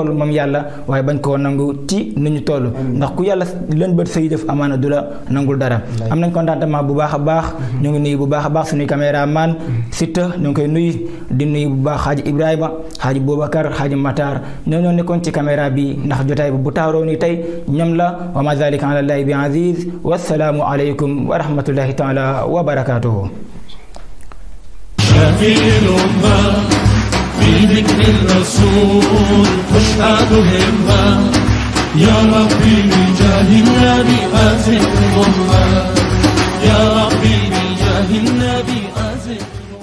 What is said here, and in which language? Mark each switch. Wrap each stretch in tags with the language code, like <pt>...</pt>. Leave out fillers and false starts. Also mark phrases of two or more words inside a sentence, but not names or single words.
<wo>toll moom yàlla waaye bañ koo nangu ci ni ñu toll ndax ku yàlla leen bët say def amaana du la nangul dara am nañ contentement bu baax a baax ñu ngi nuyu bu baax a baax suñuy caméraman Siteu ñu ngi koy nuyu di nuyu bu baax xaaji Ibrahima xaaji Boubacar xaaji Matar ñoo nekkoon ci caméra bi ndax jotaay bu taaroo ni tey ñoom la</wo> <ar>وما ذلك على الله بعزيز والسلام عليكم ورحمة الله تعالى وبركاته شافي الأمة في ذكر الرسول تشهد همة يا ربي بجاه النبي أزل الأمة يا ربي بجاه النبي أزل</ar>